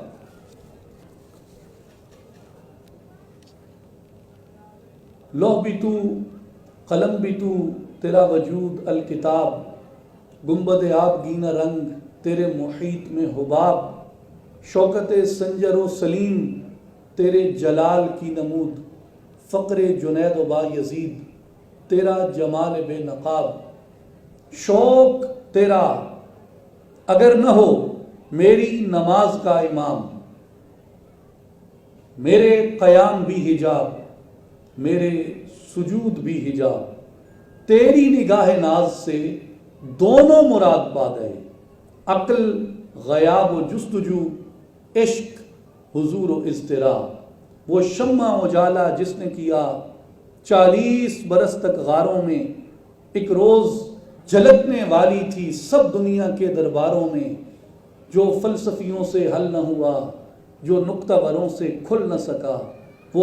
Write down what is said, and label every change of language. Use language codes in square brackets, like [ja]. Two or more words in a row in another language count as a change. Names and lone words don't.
[ur] لوح بھی تو، قلم بھی تو، تیرا وجود الکتاب، گنبد آب گینا رنگ تیرے محیط میں حباب، شوکت سنجر و سلیم تیرے جلال کی نمود، فقر جنید و با یزید تیرا جمال بے نقاب، شوق تیرا اگر نہ ہو میری نماز کا امام، میرے قیام بھی حجاب، میرے سجود بھی حجاب، تیری نگاہ ناز سے دونوں مراد باد ہے، عقل غیاب و جستجو، عشق حضور و اضطراب، وہ شمع اجالا جس نے کیا 40 برس تک غاروں میں، ایک روز جھلکنے والی تھی سب دنیا کے درباروں میں، جو فلسفیوں سے حل نہ ہوا، جو نکتہ وروں سے کھل نہ سکا، وہ